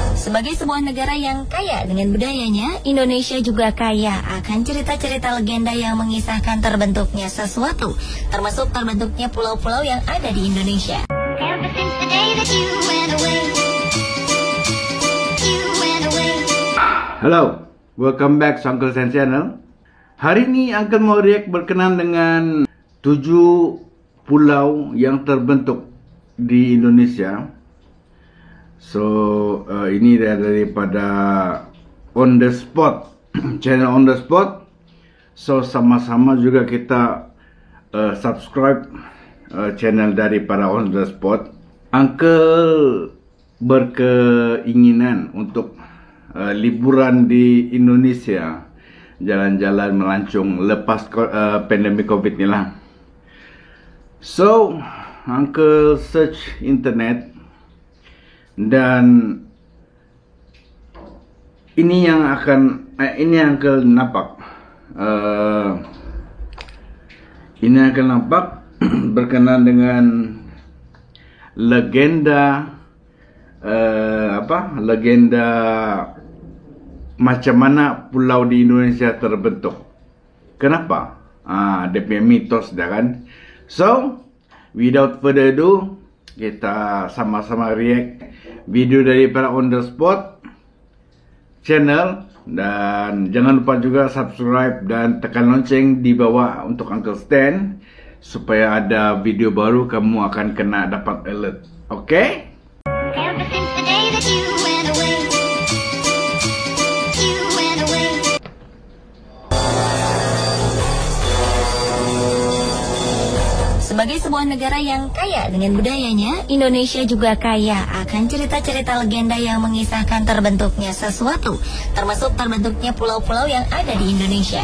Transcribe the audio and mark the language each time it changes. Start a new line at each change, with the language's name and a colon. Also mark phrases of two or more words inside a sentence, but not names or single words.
Indonesian: Sebagai sebuah negara yang kaya dengan budayanya, Indonesia juga kaya akan cerita-cerita legenda yang mengisahkan terbentuknya sesuatu, termasuk terbentuknya pulau-pulau yang ada di Indonesia.
Malay: Halo,
English: welcome back to Uncle Sen Channel.
Malay: Hari ini Uncle mau react berkenan dengan 7 pulau yang terbentuk di Indonesia. So, ini daripada On The Spot, channel On The Spot. So, sama-sama juga kita subscribe channel daripada On The Spot. Uncle berkeinginan untuk liburan di Indonesia, jalan-jalan melancong lepas pandemi COVID ni lah. So, Uncle
English: search internet
Malay: dan ini yang Uncle nampak. Ini Uncle nampak berkenaan dengan legenda legenda macam mana pulau di Indonesia terbentuk. Kenapa? Dia punya mitos dah kan.
English: So, without further ado,
Malay: kita sama-sama react video daripada On The Spot channel. Dan jangan lupa juga subscribe dan tekan lonceng di bawah untuk Uncle Stan, supaya ada video baru kamu akan kena dapat alert. Okay?
Indonesian: Sebagai sebuah negara yang kaya dengan budayanya, Indonesia juga kaya akan cerita-cerita legenda yang mengisahkan terbentuknya sesuatu, termasuk terbentuknya pulau-pulau yang ada di Indonesia.